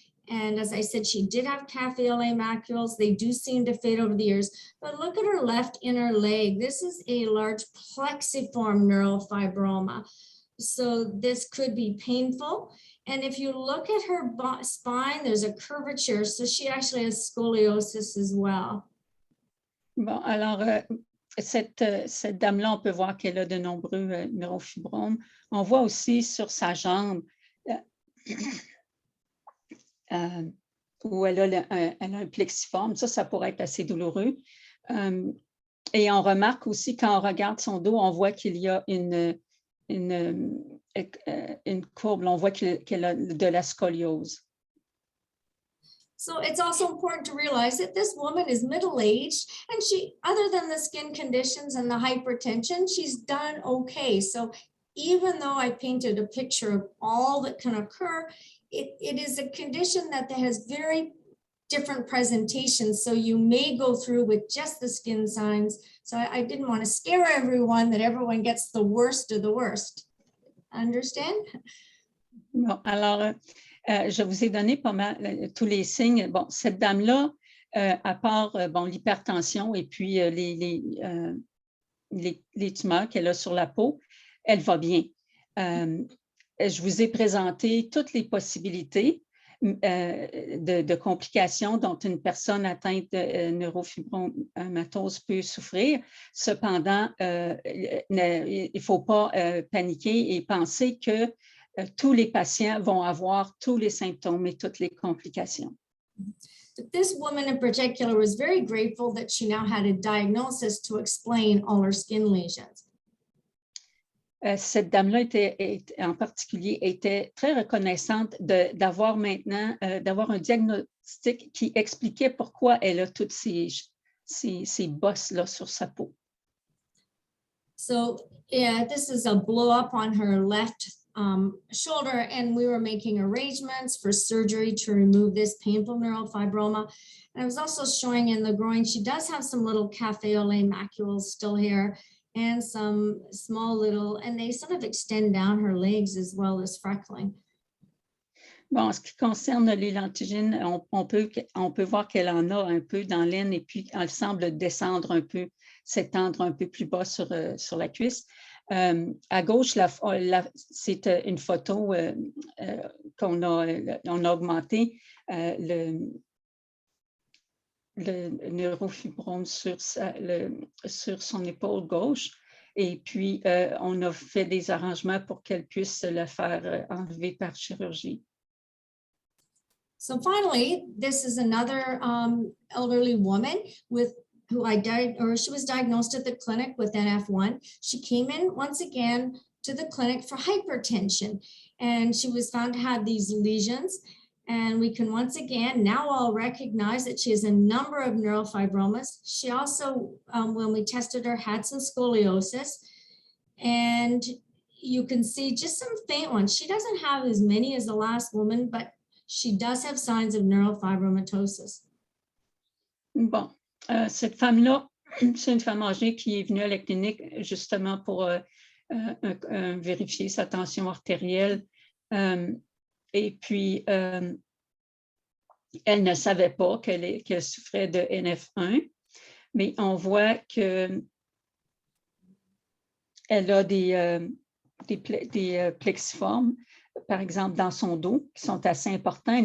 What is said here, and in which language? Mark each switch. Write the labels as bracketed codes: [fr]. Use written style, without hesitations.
[en] And as I said, she did have cafe au lait macules. They do seem to fade over the years, but look at her left inner leg. This is a large plexiform neurofibroma. So this could be painful. And if you look at her spine, there's a curvature. So she actually has scoliosis as well. [fr] Bon, alors, cette dame-là, on peut voir qu'elle a de nombreux neurofibromes. On voit aussi sur sa jambe où elle a un plexiforme. Ça pourrait être assez douloureux. Et on remarque aussi, quand on regarde son dos, on voit qu'il y a une courbe, on voit qu'elle a de la scoliose. [en] So it's also important to realize that this woman is middle-aged and she, other than the skin conditions and the hypertension, she's done okay. So even though I painted a picture of all that can occur, it is a condition that has very different presentations. So you may go through with just the skin signs. So I didn't want to scare everyone that everyone gets the worst of the worst. Understand? [fr] Bon, alors, je vous ai donné pas mal tous les signes. Bon, cette dame-là, à part bon, l'hypertension et puis les tumeurs qu'elle a sur la peau, elle va bien. Je vous ai présenté toutes les possibilités de complications dont une personne atteinte de neurofibromatose peut souffrir. Cependant, il ne faut pas paniquer et penser que tous les patients vont avoir tous les symptômes et toutes les complications. [en] This woman in particular was very grateful that she now had a diagnosis to explain all her skin lesions. [fr] Cette dame-là en particulier était très reconnaissante d'avoir maintenant d'avoir un diagnostic qui expliquait pourquoi elle a toutes ces bosses-là sur sa peau. [en] So yeah, this is a blow up on her left shoulder, and we were making arrangements for surgery to remove this painful neurofibroma. And I was also showing in the groin, she does have some little café au lait macules still here, and some small little, and they sort of extend down her legs as well as freckling. [fr] Bon, en ce qui concerne les lentigines, on peut voir qu'elle en a un peu dans l'aine et puis elle semble descendre un peu, s'étendre un peu plus bas sur la cuisse. À gauche, c'est une photo qu'on a augmenté le neurofibrome sur son épaule gauche. Et puis, on a fait des arrangements pour qu'elle puisse le faire enlever par chirurgie. [en] So finally, this is another elderly woman she was diagnosed at the clinic with NF1. She came in once again to the clinic for hypertension, and she was found to have these lesions. And we can once again now all recognize that she has a number of neurofibromas. She also, when we tested her, had some scoliosis. And you can see just some faint ones. She doesn't have as many as the last woman, but she does have signs of neurofibromatosis. [fr] Bon, cette femme-là, c'est une femme âgée qui est venue à la clinique justement pour vérifier sa tension artérielle. Et puis, elle ne savait pas qu'elle souffrait de NF1, mais on voit qu'elle a des plexiformes, par exemple, dans son dos, qui sont assez importants.